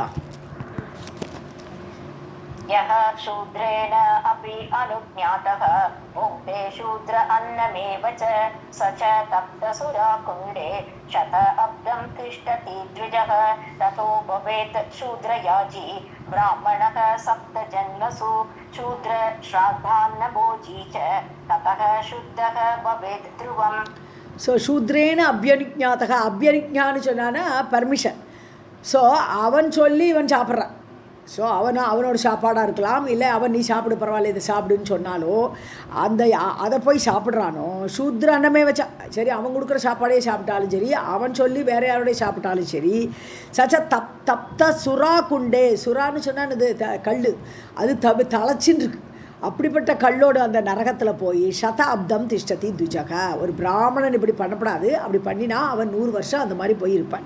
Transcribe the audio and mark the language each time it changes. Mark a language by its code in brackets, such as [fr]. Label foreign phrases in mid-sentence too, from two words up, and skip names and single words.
[sa] यः शूद्रेण अपि अनुज्ञातः भुङ्क्ते शूद्र अन्नमेव च स च तप्तसुराकुण्डे शतअब्दं तिष्ठति द्विजः ततो भवेत् शूद्रयाजी ब्राह्मणः सप्तजन्मसु शूद्र श्राद्धान्नभोजी च ततः शुद्धः भवेत् ध्रुवम्. [ta] ஸோ [sa] शूद्रेण अप्यनुज्ञातः, [ta] அபியனிஜான்னு சொன்னான்னா பர்மிஷன். ஸோ அவன் சொல்லி இவன் சாப்பிட்றான். ஸோ அவனோட சாப்பாடாக இருக்கலாம், இல்லை அவன் நீ சாப்பிடு பரவாயில்ல இதை சாப்பிடுன்னு சொன்னாலோ அதை போய் சாப்பிட்றானோ, [sa] शूद्र अन्नमेव [ta] வச்சா சரி, அவன் கொடுக்குற சாப்பாடே சாப்பிட்டாலும் சரி, அவன் சொல்லி வேறு யாரோடைய சாப்பிட்டாலும் சரி, [sa] स च तप्त सुरा कुण्डे, [ta] சுறான்னு சொன்னான் இது கல், அது தலைச்சின்னு இருக்கு, அப்படிப்பட்ட கல்லோடு அந்த நரகத்தில் போய் [sa] शताब्दं तिष्ठति द्विजः, [ta] ஒரு பிராமணன் இப்படி பண்ணப்படாது, அப்படி பண்ணினா அவன் 100 வருஷம் அந்த மாதிரி போயிருப்பான்.